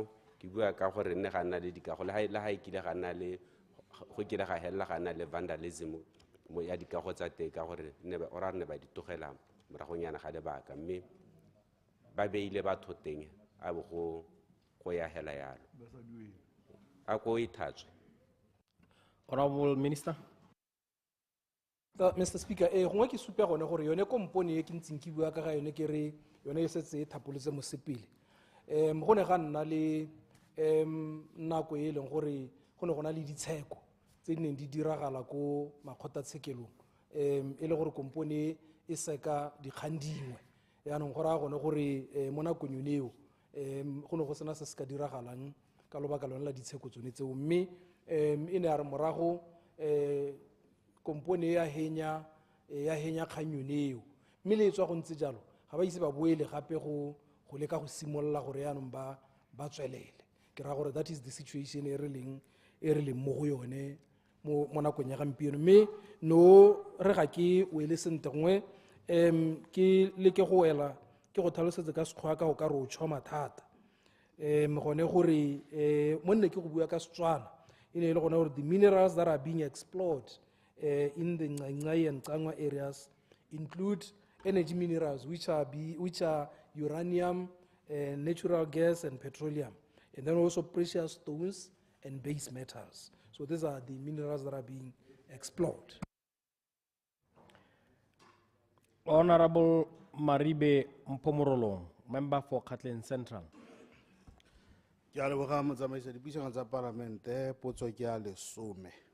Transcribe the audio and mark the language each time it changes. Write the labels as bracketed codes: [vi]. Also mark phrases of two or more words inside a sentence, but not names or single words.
[tn] ke bua ka gore nne ga nna le dikago le ga e kile ga nna le go kile ga hella ga nna le vandalism mo ya dikago tsa teng ka gore o ra ne ba ditogela moragonyana ga lebaka mme ba beile batho teng a bo go ya hela yalo a ko ithatswe. [en] Honorable Minister. Mr. Speaker, [tn] gongwe ke supe gone gore yone kompone e ke ntseng ke bua ka ga yone ke re yone e setse e thapolotse mosepele go ne ga nna le nako e leng gore go ne go na le ditsheko tse di neng di diragala ko makgotatshekelong e le gore kompone e seka dikgang dingwe yaanong go raya gone gore mo nakong yone eo go ne go sena se se ka diragalang ka lobaka lone la ditsheko tsone tseo mme e ne ya re morago kompone ya henya kgang yone eo mme le etswa go ntse jalo ga ba ise ba boele gape go leka go simolola gore yaanong ba tswelele ke ra gore [en] that is the situation [tn] e re leng mo go yone mo nakong ya gampieno mme no re ga ke wele sente gongwe ke leke go wela ke go tlhalosetse ka sekgwa ka go ka re o tšhoma thata gone gore mo nne ke go bua ka Setswana e ne e le gone gore [en] the minerals that are being explored in the 𝗧𝗛𝗡 and 𝗧𝗛𝗡 areas include energy minerals which are uranium, natural gas and petroleum, and then also precious stones and base metals. So these are the minerals that are being explored. Honorable Maribe Mpomorolong, member for Catlin Central. [tn] Ke a leboga motsamaisi dipuisano tsa Palamente, potso ke a lesome.